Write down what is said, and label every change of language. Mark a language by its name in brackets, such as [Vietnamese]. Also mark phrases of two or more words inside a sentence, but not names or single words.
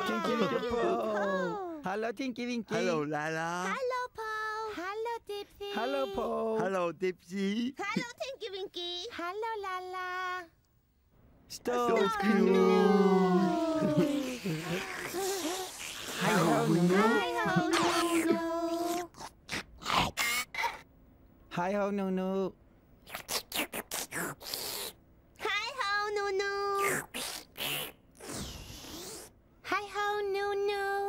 [Norwegian] Tinky Winky og Pó. Hallo, Tinky Winky. Hallo, Lalla. Hallo, Pó. Hallo, Dipsy. Hallo, Pó. Hallo, Dipsy. Hallo, Tinky Winky. Hallo, Lalla. Stålknut. Hei ho, Nunu. Hei ho, Nunu. Hei ho, Nunu. Hei ho, Nunu.